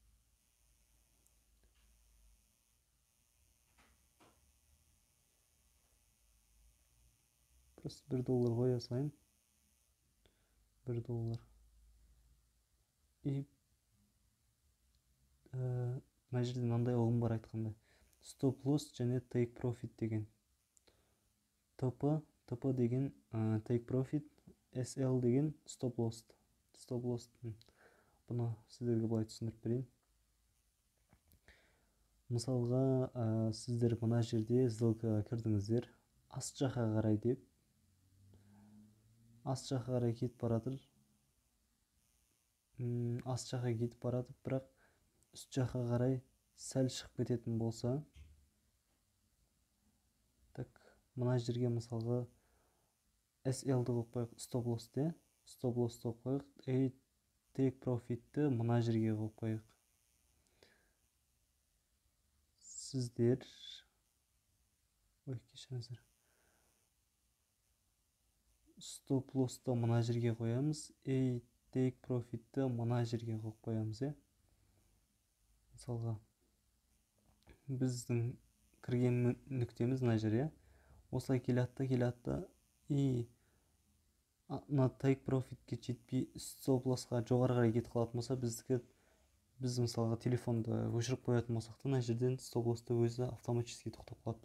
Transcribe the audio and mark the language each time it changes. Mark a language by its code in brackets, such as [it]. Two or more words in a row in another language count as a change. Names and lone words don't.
[kk] Просто $1 қоя салайын. $1. И мына жерде мынандай ұғым бар айтқанда. Stop loss және take profit деген. TP деген take profit, SL деген stop loss. Бұны сіздерге былай түсіндіріп берейін. Мысалға, сіздер мына жерде сделкаға кірдіңіздер, аст жаққа қарай деп, аст жаққа қарай кетіп баратыр. Аст жаққа кетіп баратыр, бірақ үст жаққа қарай сәл шығып кететін болса, так, мына жерге мысалға SL-ді қойып қойық, stop loss-те, stop loss қойып қойық, take profit-ті мына жерге қойып қойық. Сіздер кешіріңіздер, stop loss-ты мына жерге қоямыз, take profit-ті мына жерге қойып қоямыз. мысалға біздің кірген нүктеміз мына жер, осылай келатты и мына take profitке жетпей стоп лоссқа жоғары қарай кетіп қалатын болса, біз мысалға телефонды өшіріп қоятын болсақ та, мына жерден стоп лоссты өзі автоматически тоқтап қалады.